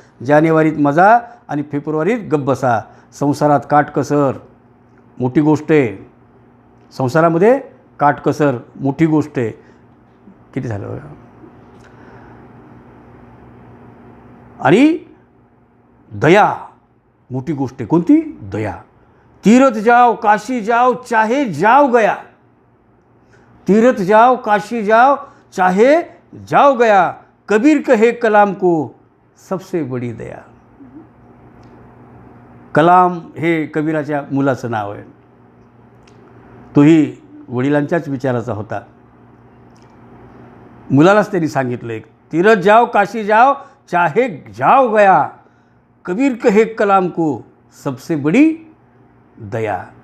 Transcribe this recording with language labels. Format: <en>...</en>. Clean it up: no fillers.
<mr>जानेवारीत मजा आणि फेब्रुवारीत गप्प बसा. संसारात काटकसर मोठी गोष्ट आहे. संसारामध्ये काटकसर मोठी गोष्ट आहे. किती झालं? आणि दया मोठी गोष्ट आहे. कोणती? दया.</mr> <hi>तीरथ जाओ काशी जाओ चाहे जाओ गया, तीरथ जाओ काशी जाओ चाहे जाओ गया, कबीर कहे कलाम को सबसे बडी दया.</hi> <mr>कलाम हे कबीराच्या मुलाचं नाव आहे. तोही वडिलांच्याच विचाराचा होता. मुलालाच त्यांनी सांगितलं,</mr> <hi>एक तीरथ जाओ काशी जाओ चाहे जाओ गया, कबीर कहे कलाम को सबसे बडी दया.</hi>